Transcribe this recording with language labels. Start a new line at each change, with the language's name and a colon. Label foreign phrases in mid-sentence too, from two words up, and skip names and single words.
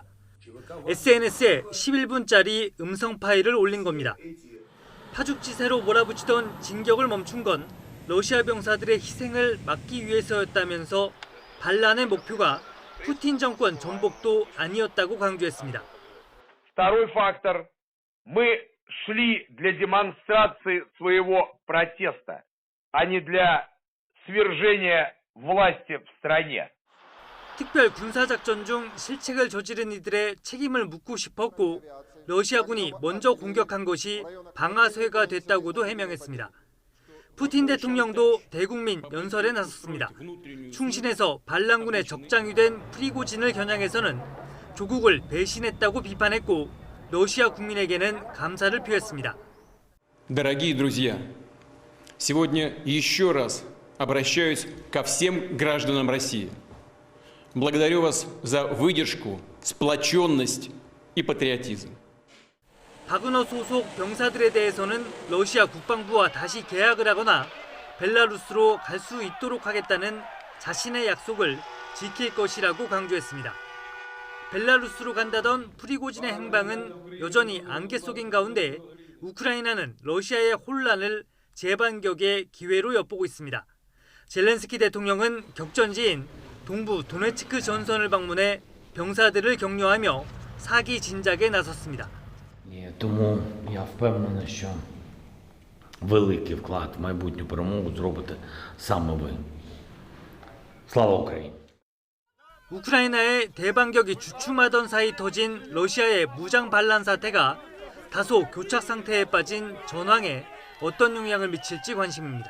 Korean: SNS에 11분짜리 음성 파일을 올린 겁니다. 파죽지세로 몰아붙이던 진격을 멈춘 건 러시아 병사들의 희생을 막기 위해서였다면서 반란의 목표가 푸틴 정권 전복도 아니었다고 강조했습니다.
Russian: Второй фактор. Мы шли для демонстрации своего протеста, а не для свержения власти в стране.
Korean: 특별 군사작전 중 실책을 저지른 이들의 책임을 묻고 싶었고 러시아군이 먼저 공격한 것이 방아쇠가 됐다고도 해명했습니다. 푸틴 대통령도 대국민 연설에 나섰습니다. 충신에서 반란군의 적장이 된 프리고진을 겨냥해서는 조국을 배신했다고 비판했고 러시아 국민에게는 감사를 표했습니다.
Russian: Дорогие друзья, сегодня еще раз обращаюсь ко всем гражданам России. Благодарю вас за выдержку, сплоченность и патриотизм.
Korean: 바그너 소속 병사들에 대해서는 러시아 국방부와 다시 계약을 하거나 벨라루스로 갈 수 있도록 하겠다는 자신의 약속을 지킬 것이라고 강조했습니다. 벨라루스로 간다던 프리고진의 행방은 여전히 안개 속인 가운데 우크라이나는 러시아의 혼란을 재반격의 기회로 엿보고 있습니다. 젤렌스키 대통령은 격전지인 동부 도네츠크 전선을 방문해 병사들을 격려하며 사기 진작에 나섰습니다.
Ukrainian: Тому я впевнений, що великий вклад в майбутню перемогу зробите саме ви. Слава Україні!
Korean: 우크라이나의 대반격이 주춤하던 사이 터진 러시아의 무장 반란 사태가 다소 교착 상태에 빠진 전황에 어떤 영향을 미칠지 관심입니다.